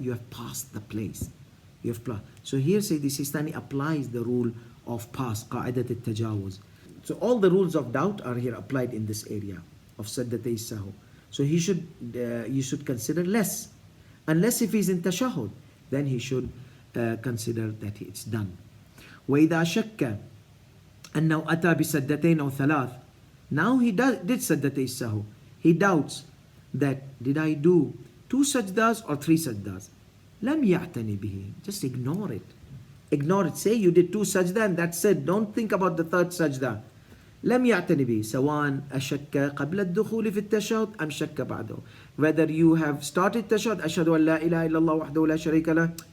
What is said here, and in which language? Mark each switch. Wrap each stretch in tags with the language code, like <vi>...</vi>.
<en>You have passed the place. You have passed. So here Sayyidi Sistani applies the rule of pass, qa'idat al-tajawuz. So all the rules of doubt are here applied in this area of Sajdatay Sahw. So you should consider less. Unless if he's in tashahhud, then he should consider that it's done.</en> <ar>وإذا شك أنه أتى بسجدتين أو ثلاث.</ar> <en>Now he did Sajdatay Sahw. He doubts that did I do 2 sajdas or 3 sajdas?</en> <ar>لم يعتني به.</ar> <en>Just ignore it. Ignore it. Say you did 2 sajda and that's it. Don't think about the 3rd sajda.</en> <ar>لم يعتني به سواء أشك قبل الدخول في التشهد أم شك بعده.</ar> <en>Whether you have started tashahhud,</en> <ar>أشهد أن لا إله إلا الله وحده لا شريك له.</ar>